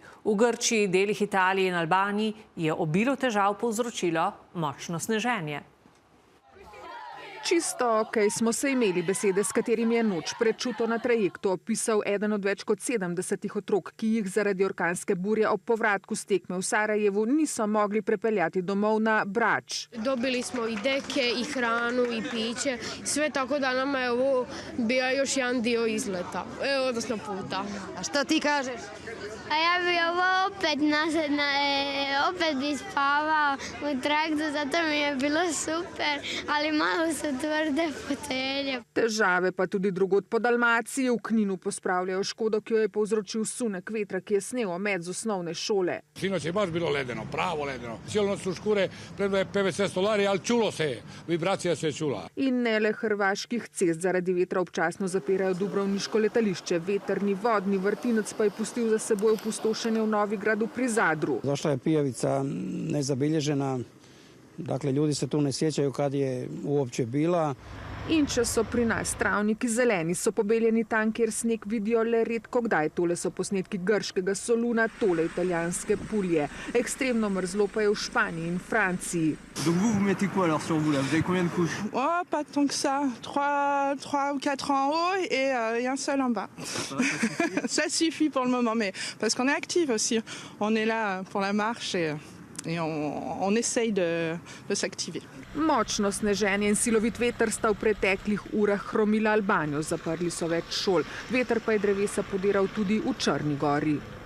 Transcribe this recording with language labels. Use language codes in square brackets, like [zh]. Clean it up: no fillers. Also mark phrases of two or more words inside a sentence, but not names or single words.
[sl] V Grčiji, delih Italije in Albaniji je obilo težav povzročilo močno sneženje. Čisto okej smo se imeli besede, s katerimi je noč prečuto na trajektu opisal eden od več kot 70 otrok, ki jih zaradi orkanske burje ob povratku s tekme v Sarajevu niso mogli prepeljati domov na Brač. [hr] Dobili smo i deke, i hranu, i piće, sve tako da nama je ovo bio još jedan dio izleta, odnosno puta. A što ti kažeš? A ja bi ovo opet bi spavao u traktu, zato mi je bilo super, ali malo su tvrde fotelje. [sl] Težave pa tudi drugod po Dalmaciji. V Kninu pospravljajo škodo, ki jo je povzročil sunek vetra, ki je snel omet z osnovne šole. [hr] Sinoć je baš bilo ledeno, pravo ledeno. Cijelo noć su škure, predve PVC stolari, ali čulo se je, vibracija se je čula. [sl] In ne le hrvaških cest zaradi vetra občasno zapirajo dubrovniško letališče. Vetrni vodni vrtinec pa je pustil za seboj opustošenje v Novigradu pri Zadru. [hr] Došla je pijavica nezabilježena, dakle ljudi se tu ne sjećaju kad je uopće bila. [sl] In če so pri nas travniki zeleni, so pobeljeni tam, kjer sneg vidijo le redko kdaj. Tole so posnetki grškega Soluna, tole italijanske Pulje. Ekstremno mrzlo pa je v Španiji in Franciji. [fr] Donc vous mettez quoi alors sur vous là? Vous avez combien de couches? Oh, pas tant que ça. 3 ou 4 en haut et un seul en bas. Ça suffit pour le moment, mais parce qu'on est active aussi. On est là pour la marche et on essaye de s'activer. [sl] Močno sneženje in silovit veter sta v preteklih urah hromila Albanijo. Zaprli so več šol. Veter pa je drevesa podiral tudi v Črni gori.